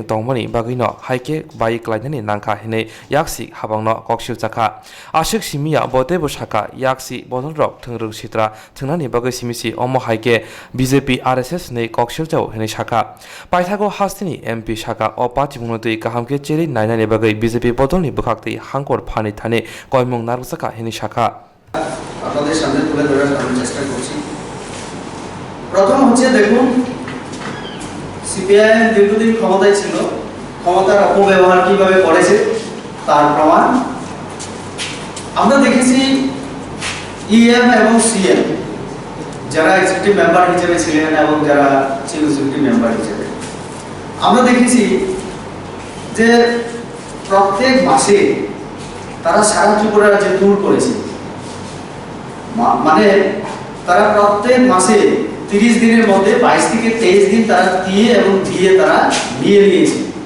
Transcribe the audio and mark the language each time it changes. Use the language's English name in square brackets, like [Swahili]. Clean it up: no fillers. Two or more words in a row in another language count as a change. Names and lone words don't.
[Kok Borok] तंमनि बागैनो हाइके बाइ क्लाइनानि नांखा हेनै याक्सि हाबांनो ककसिल चाखा आशिक सिमिया बते बसाका याक्सि बदलरक थंरं सित्रा थंनानि बागै सिमिसि अमो हाइके बीजेपी आरएसएस नै ककसिल जाव हेनै शाखा पाइथागो हास्तिनि एमपि शाखा अपाति मुनतै काहामके चेरि नायनानि बागै बीजेपी बदलनि बखाक्ति हांकर फानि थाने कयमुं नारबसाका हेनै शाखा [Bangla] আপনাদের সামনে তুলে ধরার আমি চেষ্টা করছি। প্রথম হচ্ছে দেখুন সিপিআইএম দীর্ঘদিন ক্ষমতায় ছিল, ক্ষমতার অপব্যবহার কিভাবে করেছে তার প্রমাণ আমরা দেখেছি। ইএম এবং সিএম যারা [English] executive member [Bangla] হিসেবে ছিলেন এবং যারা [English] chief executive member [Bangla] হিসেবে আমরা দেখেছি যে প্রত্যেক মাসে তারা সারা ত্রিপুরার যে ট্যুর করেছে, মানে তারা প্রত্যেক মাসে 30 দিনের মধ্যে 22 থেকে 23 দিন তারা দিয়ে তারা নিয়ে নিয়েছে।